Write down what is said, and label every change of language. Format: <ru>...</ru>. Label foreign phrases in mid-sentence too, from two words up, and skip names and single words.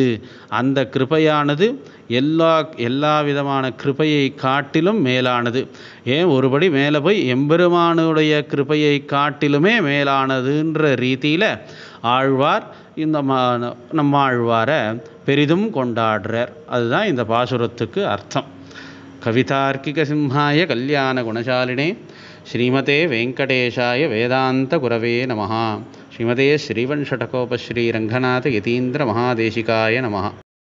<ta>அந்த கிருபையானது எல்லா விதமான கிருபையை காட்டிலும் மேலானது. ஏன் ஒருபடி மேலே போய் எம்பெருமானுடைய கிருபையை காட்டிலுமே மேலானதுன்ற ரீதியில் ஆழ்வார் இந்த நம்மாழ்வாரை பெரிதும் கொண்டாடுறார். அதுதான் இந்த பாசுரத்துக்கு அர்த்தம்.</ta> <sa>कवितार्किक सिंहाय कल्याण गुणशालिने श्रीमते वेङ्कटेशाय वेदान्त गुरवे नमः. श्रीमते श्रीवण्शठकोपश्री रङ्गनाथ यतीन्द्र महादेशिकाय नमः.</sa>